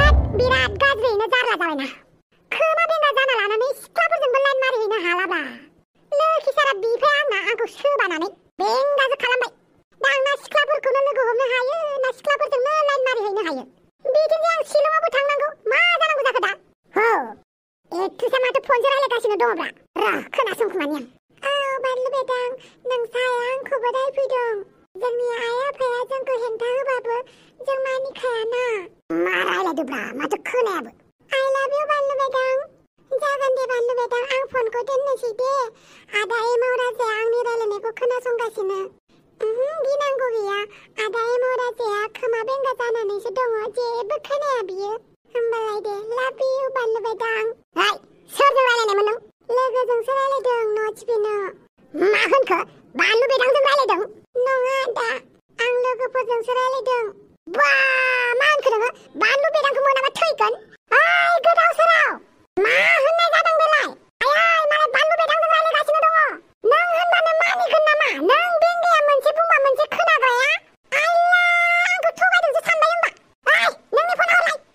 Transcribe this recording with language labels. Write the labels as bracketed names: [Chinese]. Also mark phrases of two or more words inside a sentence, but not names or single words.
[Bodo] बिराद गाज्रियैनो जारला जाबायना खोमा बेंगा जाना लानानै सिख्लाफोरजोंबो लाइन मारिहैनो हालाब्रा लोखि सारा बिफाया आंखौ सोबानानै बेंगासो खालामबाय दा आंना सिख्लाफोरखौनो लोगो हमनो हायो ना सिख्लाफोरजोंनो लाइन मारिहैनो हायो बिदिनो आं शिलंआवबो थांनांगौ मा जानांगौ जाखो दा हो एथुसा माथो फनसो रायलायगासिनो दङब्रा र' खोनासंखोमानि आं बानलु बेदां नोंसाया आंखौबो रायफैदों जोंनि आइ आफाया जोंखौ हेंथा होबाबो जों मानिखायाना मा रायलायदोब्रा माथो खोनायाबो [English] I love you [Bodo] बानलु बेदां जागोन दे बानलु बेदां आं फनखौ दोननोसै दे आदा एमाव राजाया आंनि रायलायनायखौ खोनासंगासिनो गिनांगौ गैया आदा एमाव राजाया खोमा बेंगा जानानैसो दङ जेबो खोनाया बियो होमबालाय दे [English] love you [Bodo] बानलु बेदां हाय सोरजों रायलायनायमोन नों लोगोजोंसो रायलायदों न'चिबिनो मा होनखो बानलु बेदांजों रायलायदों नङा आदा आं लोगोफोरजोंसो रायलायदों बा मा होनखो नोङो बानलु बेदांखौ मोनाबा थैगोन ओइ गोदाव सोराव मा होननाय जादों बेलाय आयै मालाय बानलु बेदांजों रायलायगासिनो दङ नों होनबानो मानिगोन नामा नों बेंगाया मोनसे बुंबा मोनसे खोनाग्राया आइला आंखौ थगायदोंसो सानबाय होमबा ओइ नोंनि फना हरलाय